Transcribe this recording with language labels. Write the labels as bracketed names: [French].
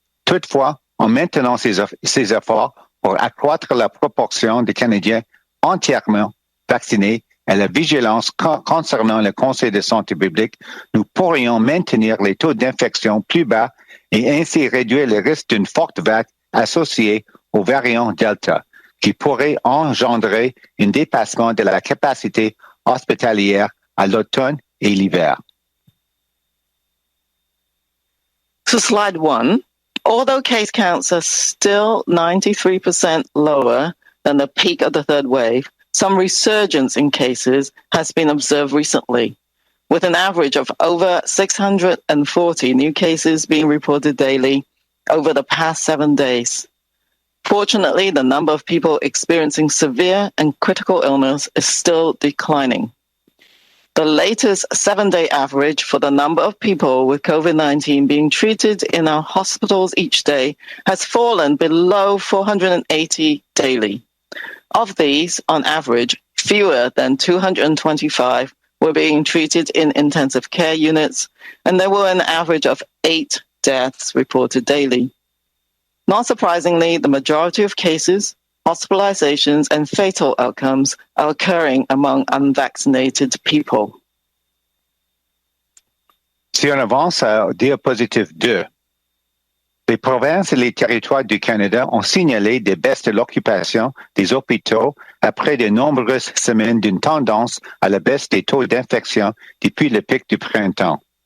[French] Toutefois, en maintenant ces efforts pour accroître la proportion de Canadiens entièrement vaccinés et la vigilance concernant le Conseil de santé publique, nous pourrions maintenir les taux d'infection plus bas et ainsi réduire le risque d'une forte vague associée au variant Delta, qui pourrait engendrer un dépassement de la capacité hospitalière à l'automne et l'hiver. [English] So slide 1, although case counts are still 93% lower than the peak of the third wave, some resurgence in cases has been observed recently, with an average of over 640 new cases being reported daily over the past 7 days. Fortunately, the number of people experiencing severe and critical illness is still declining. The latest 7-day average for the number of people with COVID-19 being treated in our hospitals each day has fallen below 480 daily. Of these, on average, fewer than 225 were being treated in intensive care units, and there were an average of 8 deaths reported daily. Not surprisingly, the majority of cases, hospitalizations, and fatal outcomes are occurring among unvaccinated people. [French] Si on avance à diapositive 2, les provinces et les territoires du Canada ont signalé des baisses de l'occupation des hôpitaux après de nombreuses semaines d'une tendance à la baisse des taux d'infection depuis le pic du printemps.